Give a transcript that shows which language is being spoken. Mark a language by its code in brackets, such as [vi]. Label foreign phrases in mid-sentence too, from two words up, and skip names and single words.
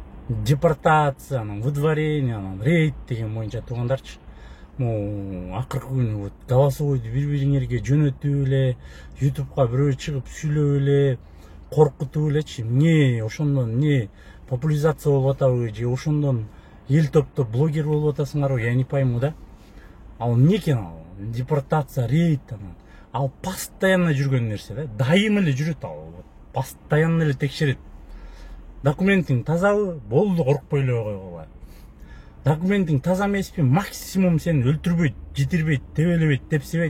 [ky] депортацияның, выдворенияның, рейд деген боюнча туугандарчы. Акыркы күнү [ru] вот голосовойду [ky] бири-бириңерге жөнөтүп эле, ютубка бирөө чыгып сүйлөп эле, коркутуп элечи. Эмне ошондон эмне популяризация болуп атабы же ошондон эл топтоп блогер болуп атасыңарбы, [ru] я не пойму да. [ky] Ал эмне экен ал? Депортация, рейд ал постоянно жүргөн нерсе да. Дайым эле жүрөт ал. Постоянно эле текшерет. Документиң тазабы? Болду, коркпой эле койгула. Документиң таза эмеспи? Максимум сени өлтүрбөйт, жетирбейт, тебелебейт, тепсебейт.